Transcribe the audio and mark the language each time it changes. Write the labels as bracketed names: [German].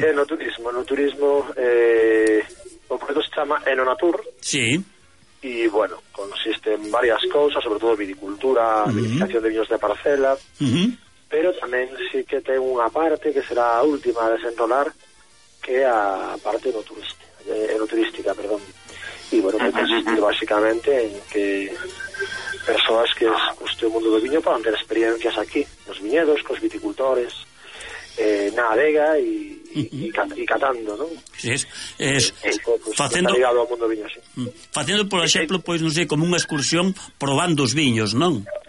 [Galician] Sí, no turismo, o proxecto se chama Enonatur. Sí. E, bueno, consiste en varias cousas, sobre todo viticultura, vinificación de viños de parcela, pero tamén sí que ten unha parte que será a última a desentonar, que a parte enoturística, perdón. [Spanish] Y bueno, que consiste básicamente en que personas que les guste el mundo del viño puedan tener experiencias aquí, los viñedos, con los viticultores, [Galician] na adega [Spanish] y catando, ¿no? Sí, es [Galician] facendo, está ligado ao mundo viño, sí. Facendo, por exemplo, pois, non sei, como unha excursión probando os viños, non?